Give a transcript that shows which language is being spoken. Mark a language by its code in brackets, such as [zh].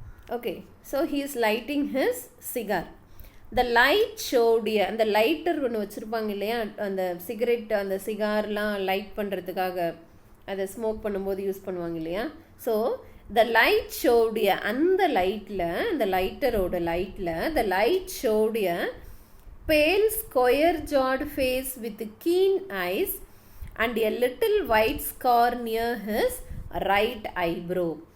[en] Okay, so he is lighting his cigar. The light showed a, [ta] அந்த lighter ஒன்று வச்சுருப்பாங்க இல்லையா, அந்த சிகரெட் அந்த சிகார்லாம் லைட் பண்ணுறதுக்காக அதை ஸ்மோக் பண்ணும்போது யூஸ் பண்ணுவாங்க இல்லையா. [en] so the light showed a, [ta] அந்த லைட்டில், அந்த லைட்டரோட லைட்டில் [en] The light showed a pale square jawed face with keen eyes and a little white scar near his right eyebrow.